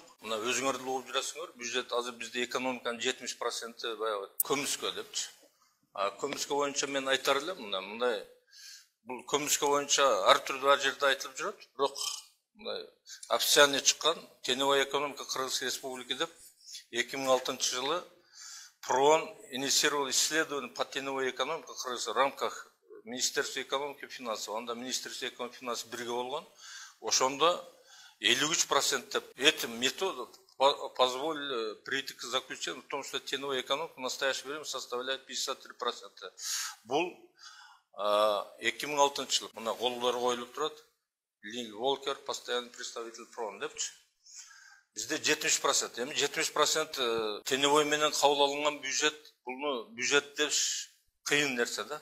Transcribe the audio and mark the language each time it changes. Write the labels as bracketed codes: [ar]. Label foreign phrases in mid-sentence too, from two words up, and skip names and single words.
[ky] Мына өзүңөр деле угуп жүрөсүңөр, бюджет азыр бизде экономиканын 70% баягы көмүскө депчи. Көмүскө боюнча мен айтар элем, мындай бул көмүскө боюнча ар түрдүү ар жерде айтылып жүрөт, бирок мындай официальный чыккан [ru] теневая экономика Кыргызской республики [ky] деп 2006 жылы [ru] ПРООН инициировал исследование по теневой экономике в рамках Министерства экономики и финансов. [ky] Анда Министерство экономики и финансов бирге болгон. Ошондо 53% деп [ru] этим методом позволили прийти к заключению в том, что теневая экономика в настоящее время составляет 53%. [ky] Бул 2006 жыл. Мына колдор коюлуп турат. Линг Волкер, [ru] постоянный представитель ПРООН [ky] депчи. Бизде 70%. Эми 70% теневой менен кабыл алынган бюджет, буну бюджет деп кыйын нерсе да.